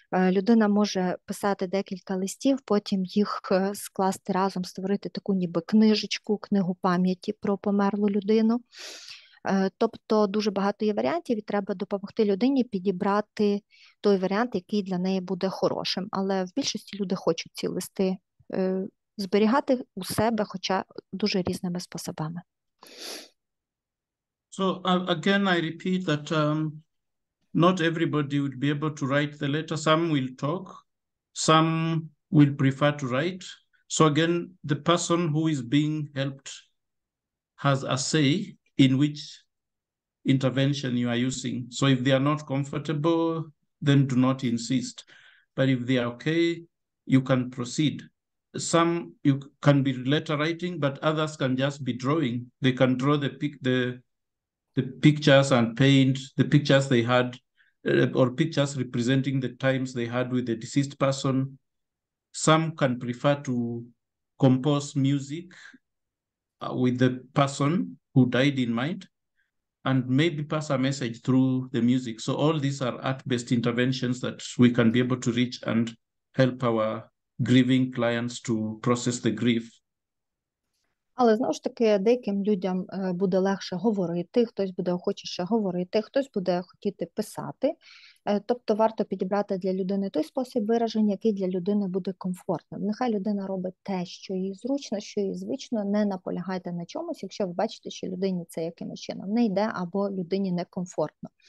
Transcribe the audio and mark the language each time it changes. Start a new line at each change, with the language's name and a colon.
Ukrainian: Людина може писати декілька листів, потім їх скласти разом, створити таку ніби книжечку, книгу пам'яті про померлу людину. Тобто дуже багато є варіантів, і треба допомогти людині підібрати той варіант, який для неї буде хорошим. Але в більшості люди хочуть ці листи зберігати у себе, хоча дуже різними способами.
English: So again, I repeat that not everybody would be able to write the letter. Some will talk, some will prefer to write. So again, the person who is being helped has a say in which intervention you are using. So if they are not comfortable, then do not insist. But if they are okay, you can proceed. Some you can be letter writing, but others can just be drawing. They can draw the pictures and paint the pictures they had, or pictures representing the times they had with the deceased person. Some can prefer to compose music with the person who died in mind, and maybe pass a message through the music. So all these are art-based interventions that we can be able to reach and help our grieving clients to process the grief.
Ukrainian: Але, знову ж таки, деяким людям буде легше говорити, хтось буде охочіше говорити, хтось буде хотіти писати. Тобто варто підібрати для людини той спосіб вираження, який для людини буде комфортним. Нехай людина робить те, що їй зручно, що їй звично, не наполягайте на чомусь, якщо ви бачите, що людині це якимось чином не йде або людині некомфортно.